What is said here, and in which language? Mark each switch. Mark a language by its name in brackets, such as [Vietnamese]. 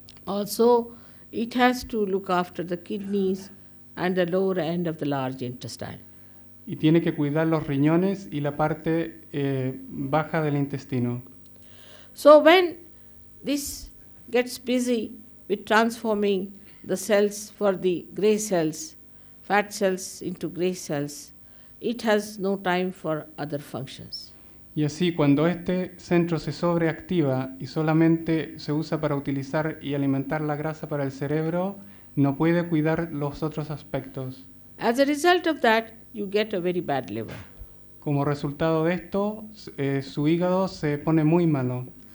[English] Also, it has to look after the kidneys and the lower end of the large intestine. [Spanish] Y tiene que cuidar los riñones y la parte baja del intestino. [English] So when this gets busy with transforming the cells for the gray cells, fat cells into gray cells, it has no time for other functions. [Spanish] Y así, cuando este centro se sobreactiva y solamente se usa para utilizar y alimentar la grasa para el cerebro, no puede cuidar los otros aspectos. [English] As a result of that, you get a very bad liver. [Spanish] Como resultado de esto, su hígado se pone muy malo.